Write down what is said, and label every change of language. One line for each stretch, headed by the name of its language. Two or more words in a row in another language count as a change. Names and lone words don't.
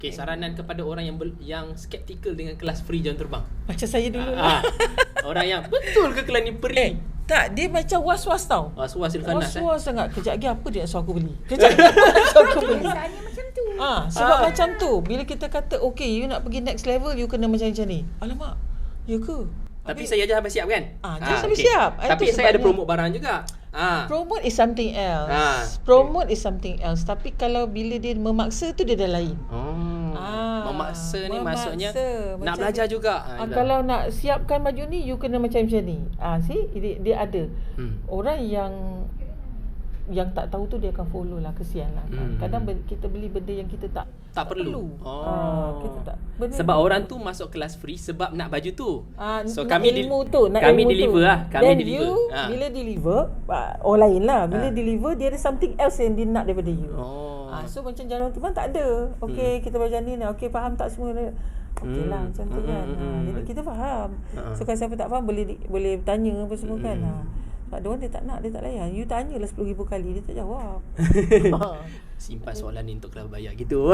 Malay: Okay, saranan kepada orang yang skeptikal dengan kelas free jam terbang. Macam saya dulu lah. Orang yang betul ke kelas ni free? Tak, dia macam was-was tau. Was-was Silvanas. Was-was sangat. Kejap lagi apa dia nak suruh aku beli? Kejap lagi apa nak suruh aku beli? Biasanya macam tu. Sebab macam tu. Bila kita kata, okay, you nak pergi
English: next level,
Malay: you kena macam ni. Alamak, ya ke? Tapi saya aja sampai siap kan? Jangan sampai siap. Tapi saya ada promote barang juga.
English: Promote is something else. Promote is something else.
Malay: Tapi kalau bila dia memaksa tu dia dah lain. Memaksa ni maksudnya nak belajar juga. Kalau nak siapkan baju ni, you kena macam ni. See, dia ada. Orang yang tak tahu tu dia akan follow lah, kesian lah kan. Kadang kita beli benda yang kita tak perlu. Kita tak. Sebab orang tu masuk kelas free sebab nak baju tu. So kami ilmu kami deliver lah. Kami deliver. Bila deliver, orang lain lah. Bila deliver dia ada
English: something else
Malay: yang dia nak daripada you. So macam jalan teman tak ada. Okay, kita macam ni. Okay, faham tak semua? Okay lah macam tu kan. Jadi kita faham. So kalau siapa tak faham boleh tanya apa semua kan. Sebab dia orang dia tak nak, dia tak layan. You tanyalah 10,000 kali, dia tak jawab. Simpan soalan ni untuk kelas bayar gitu.